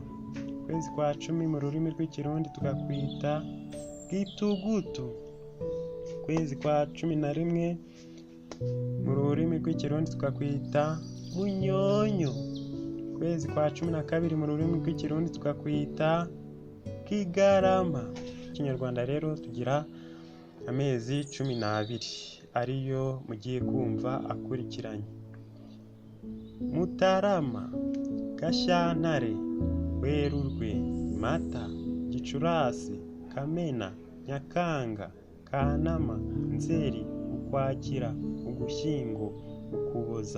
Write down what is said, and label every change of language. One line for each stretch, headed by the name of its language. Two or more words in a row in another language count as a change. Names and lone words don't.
Rundi: Kwezi kwa cumi mu rurimi rw'ikirundi tukakwita gitugutu. Kwezi kwa cumi na rimwe mu rurimi rw'ikirundi tukakwita munyonyo. Kwezi kwa cumi na kabiri mu rurimi rw'ikirundi tukakwita kigarama.
Kinyarwanda: Kinyarwanda rero tugira amezi 12 ariyo mugiye kumva akurikiranye: Mutarama, Gashyantare, Werurwe, Mata, Gicurasi, Kamena, Nyakanga, Kanama, Nzeri, Ukwakira, Ugushyingo, Ukuboza.